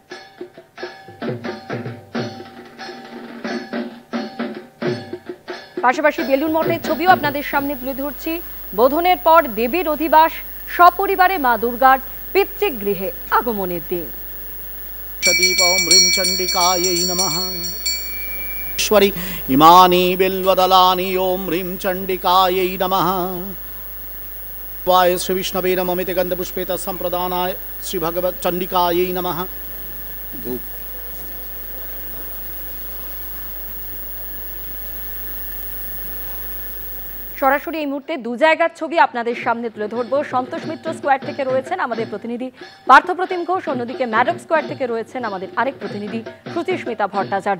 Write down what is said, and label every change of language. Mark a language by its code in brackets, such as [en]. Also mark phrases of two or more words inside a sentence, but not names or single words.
[bn] পাশাপাশি বেলুন মঠের ছবিও আপনাদের সামনে তুলে ধরছি। বোধনের পর দেবীর অধিবাস, সপরিবারে মা দুর্গার পিতৃগৃহে আগমনের দিন। [sa] ঈশ্বরী ইমানি বিল্বদলানি ওম হ্রিম চণ্ডিকাयै নমঃ। वाय श्री विष्णवे नममिति गंधपुष्पेत संप्रदानाय श्री भगवत चंडिकायै नमः। धूप [bn] সরাসরি এই মুহূর্তে দু জায়গার ছবি আপনাদের সামনে তুলে ধরবো। সন্তোষ মিত্র স্কোয়ার থেকে রয়েছেন আমাদের প্রতিনিধি পার্থপ্রতিম ঘোষ, অন্যদিকে ম্যাডক স্কোয়ার থেকে রয়েছেন আমাদের আরেক প্রতিনিধি সুচিস্মিতা ভট্টাচার্য।